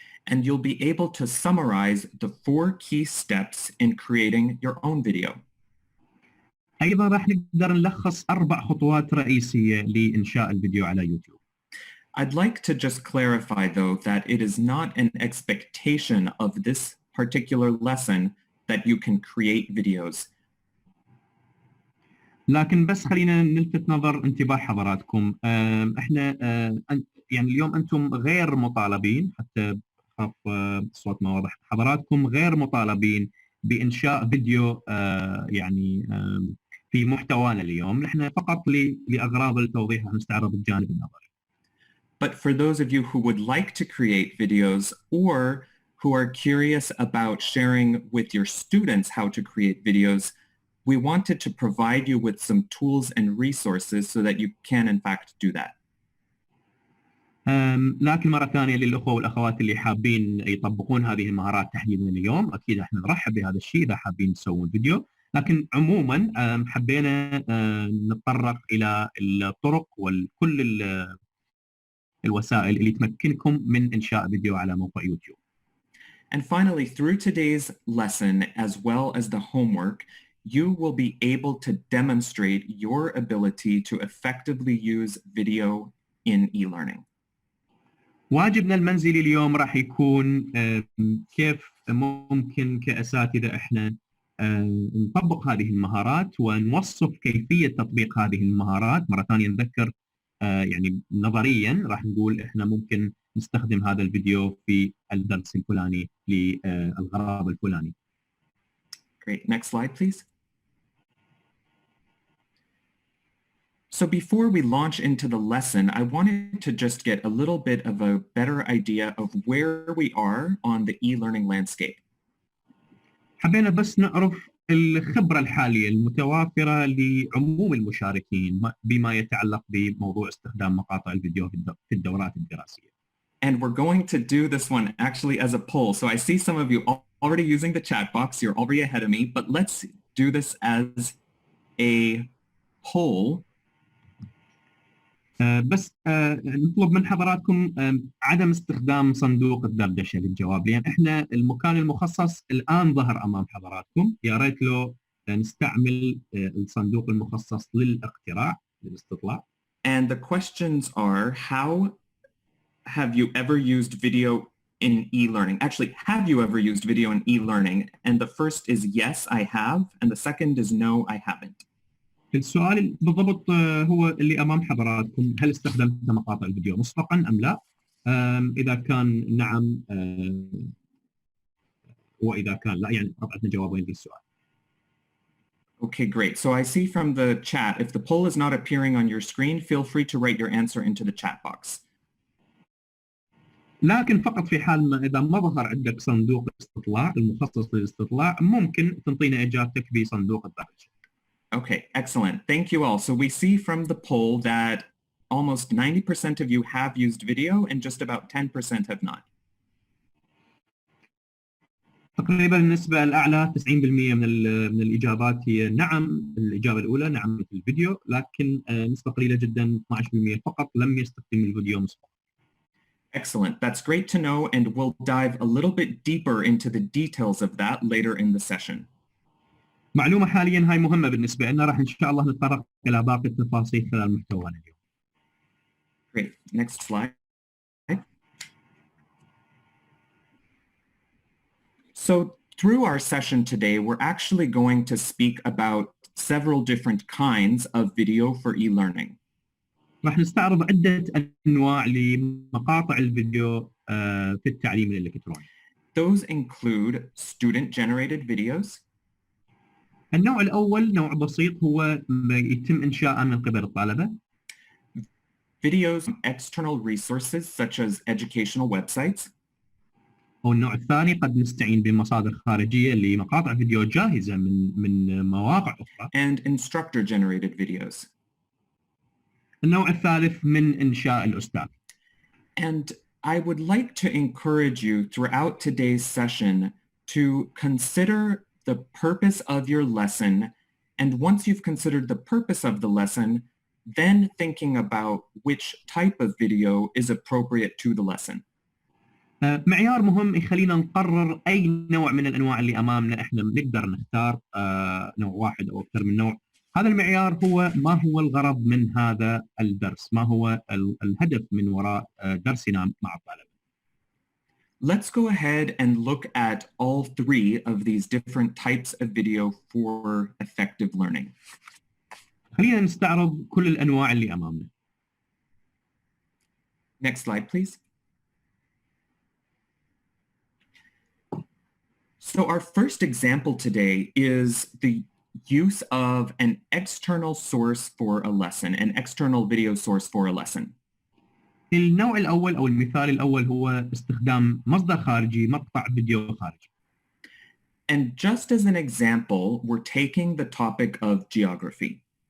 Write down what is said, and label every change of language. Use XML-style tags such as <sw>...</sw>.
<en>And you'll be able to summarize the 4 key steps in creating your own video.</en> <ar>أيضا راح نقدر نلخص 4 خطوات رئيسية لإنشاء الفيديو على يوتيوب.</ar> <en>I'd like to just clarify though that it is not an expectation of this particular lesson that you can create videos.</en> <ar>لكن بس خلينا نلفت نظر انتباه حضراتكم، احنا يعني اليوم انتم غير مطالبين، حتى خاف الصوت ما واضح، حضراتكم غير مطالبين بانشاء فيديو يعني في محتوانا اليوم، نحن فقط لاغراض التوضيح راح نستعرض الجانب النظري.</ar> <en>But for those of you who would like to create videos or who are curious about sharing with your students how to create videos, we wanted to provide you with some tools and resources so that you can in fact do that.</en> <ar>لكن مرة ثانية للأخوة والأخوات اللي حابين يطبقون هذه المهارات تحديدا اليوم، أكيد احنا نرحب بهذا الشيء إذا حابين تسوون فيديو، لكن عموما حبينا نتطرق إلى الطرق وكل الوسائل اللي تمكنكم من إنشاء فيديو على موقع يوتيوب.</ar> <en>And finally, through today's lesson as well as the homework, you will be able to demonstrate your ability to effectively use video in e-learning.</en> <ar>واجبنا المنزلي اليوم راح يكون كيف ممكن كأساتذة احنا نطبق هذه المهارات ونوصف كيفية تطبيق هذه المهارات. مرة ثانية نذكر يعني نظريا راح نقول احنا ممكن نستخدم هذا الفيديو في الدرس الفلاني للغرض الفلاني.</ar> <en>Great. Next slide, please. So before we launch into the lesson, I wanted to just get a little bit of a better idea of where we are on the e-learning landscape.</en> <ar>حبينا بس نعرف الخبرة الحالية المتوافرة لعموم المشاركين بما يتعلق بموضوع استخدام مقاطع الفيديو في الدورات الدراسية.</ar> <en>And we're going to do this one actually as a poll. So I see some of you already using the chat box. You're already ahead of me, but let's do this as a poll.</en> <ar>بس نطلب من حضراتكم عدم استخدام صندوق الدردشة للجواب، لأن احنا المكان المخصص الآن ظهر أمام حضراتكم، يا ريت لو نستعمل الصندوق المخصص للاقتراع للاستطلاع.</ar> <en>And the questions are, how have you ever used video in e-learning? Actually, have you ever used video in e-learning? And the first is yes, I have, and the second is no, I haven't.</en> <ar>السؤال بالضبط هو اللي أمام حضراتكم، هل استخدمت مقاطع الفيديو مسبقا أم لا؟ إذا كان نعم وإذا كان لا، يعني أعطنا جوابين للسؤال.</ar> <en>Okay, great. So I see from the chat, if the poll is not appearing on your screen, feel free to write your answer into the chat box.</en> <ar>لكن فقط في حال ما إذا ما ظهر عندك صندوق استطلاع المخصص للاستطلاع، ممكن تنطينا إجابتك بصندوق الدردشة.</ar> <en>Okay, excellent. Thank you all. So we see from the poll that almost 90% of you have used video and just about 10% have not.</en> <ar>تقريبا النسبة الأعلى 90% من الإجابات هي نعم. الإجابة الأولى نعم مثل الفيديو، لكن نسبة قليلة جدا 12% فقط لم يستخدم الفيديو مسبقا.</ar> <en>Excellent. That's great to know, and we'll dive a little bit deeper into the details of that later in the session.</en> <ar>معلومة حاليا هاي مهمة بالنسبة لنا، راح إن شاء الله نتطرق إلى باقي التفاصيل خلال محتوانا اليوم.</ar> <en>Great. Next slide. So through our session today, we're actually going to speak about several different kinds of video for e-learning.</en> <ar>راح نستعرض عدة أنواع لمقاطع الفيديو في التعليم الإلكتروني.</ar> <en>Those include student-generated videos.</en> <ar>النوع الأول نوع بسيط هو يتم إنشاءه من قبل الطلبة.</ar> <en>Videos from external resources such as educational websites.</en> <ar>والنوع الثاني قد نستعين بمصادر خارجية لمقاطع فيديو جاهزة من مواقع أخرى.</ar> <en>And instructor-generated videos.</en> <ar>النوع الثالث من إنشاء الأستاذ.</ar> <en>And I would like to encourage you throughout today's session to consider the purpose of your lesson, and once you've considered the purpose of the lesson, then thinking about which type of video is appropriate to the lesson.</en> <ar>معيار مهم يخلينا نقرر أي نوع من الأنواع اللي أمامنا إحنا نقدر نختار نوع واحد أو أكثر من نوع. هذا المعيار هو ما هو الغرض من هذا الدرس، ما هو الهدف من وراء درسنا مع الطلبة.</ar> <en>Let's go ahead and look at all three of these different types of video for effective learning.</en> <ar>خلينا نستعرض كل الأنواع اللي أمامنا.</ar> <en>Next slide, please. So our first example today is the use of an external source for a lesson, an external video source for a lesson.</en> <ar>النوع الأول أو المثال الأول هو استخدام مصدر خارجي، مقطع فيديو خارجي.</ar> <en>And just as an example, we're taking the topic of geography.</en>